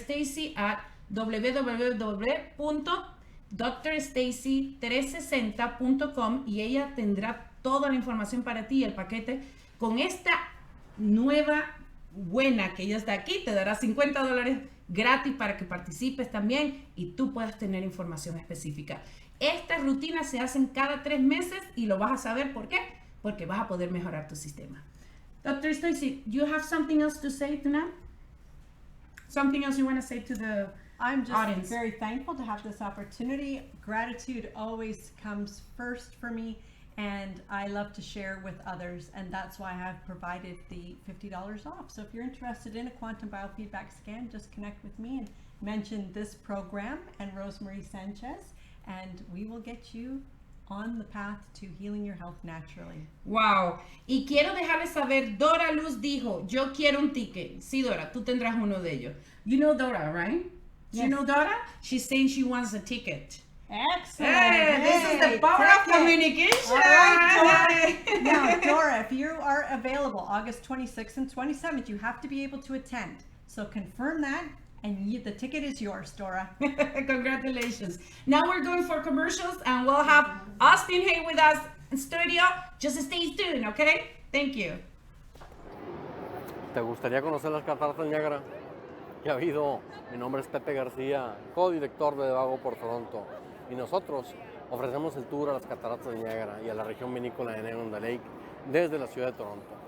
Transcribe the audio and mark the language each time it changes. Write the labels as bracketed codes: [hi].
[es] Stacy a www.drstacy360.com y ella tendrá toda la información para ti, el paquete con esta nueva buena que ella está aquí, te dará $50 gratis para que participes también y tú puedas tener información específica. Estas rutinas se hacen cada 3 meses y lo vas a saber. ¿Por qué? Porque vas a poder mejorar tu sistema. [en] Dr. Stacy, you have something else to say tonight? Something else you want to say to the I'm just audience? very thankful to have this opportunity. Gratitude always comes first for me, and I love to share with others, and that's why I've provided the $50 off. So if you're interested in a quantum biofeedback scan, just connect with me and mention this program and Rosemarie Sanchez, and we will get you on the path to healing your health naturally. Wow. [es] Y quiero dejarles saber, Dora Luz dijo, yo quiero un ticket. Sí, Dora, tú tendrás uno de ellos. [en] You know Dora, right? Yes. You know Dora? She's saying she wants a ticket. Excellent. Hey, this is the power of communication. All right, Dora. Now, Dora, if you are available August 26th and 27th, you have to be able to attend. So confirm that, and the ticket is yours, Dora. Congratulations. Now we're going for commercials, and we'll have Austin Hay with us in studio. Just stay tuned, okay? Thank you. [es] ¿Te gustaría conocer las cataratas del Niágara? ¿Qué ha habido? Mi nombre es Pepe García, codirector de Vago por Toronto. Y nosotros ofrecemos el tour a las cataratas del Niágara y a la región vinícola de Niagara Lake desde la ciudad de Toronto.